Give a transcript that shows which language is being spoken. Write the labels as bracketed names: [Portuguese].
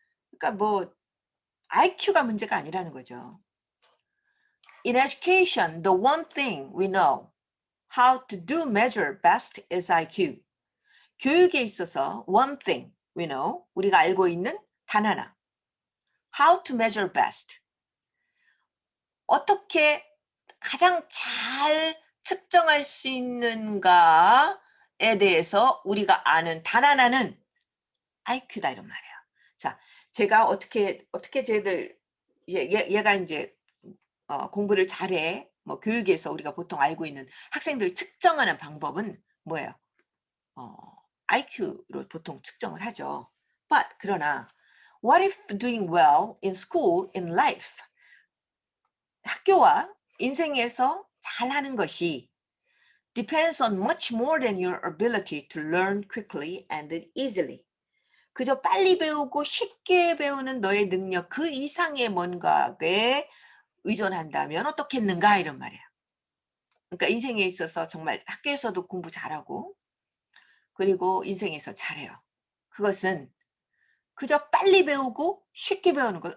[Korean] 그러니까 뭐 IQ가 문제가 아니라는 거죠. [English] In education, the one thing we know how to do measure best is IQ. [Korean] 교육에 있어서 [English] one thing we know, [Korean] 우리가 알고 있는 단 하나. [English] How to measure best. [Korean] 어떻게 가장 잘 측정할 수 있는가에 대해서 우리가 아는 단 하나는 IQ다 이런 말이에요. 자, 제가 어떻게 쟤들 얘가 이제 공부를 잘해. 뭐 교육에서 우리가 보통 알고 있는 학생들 측정하는 방법은 뭐예요? IQ로 보통 측정을 하죠. [English] But [Korean] 그러나 [English] what if doing well in school, in life? [Korean] 학교와 인생에서 잘하는 것이 [English] depends on much more than your ability to learn quickly and easily. [Korean] 그저 빨리 배우고 쉽게 배우는 너의 능력 그 이상의 뭔가에 의존한다면 어떻겠는가 이런 말이에요. 그러니까 인생에 있어서 정말 학교에서도 공부 잘하고 그리고 인생에서 잘해요. 그것은 그저 빨리 배우고 쉽게 배우는 거.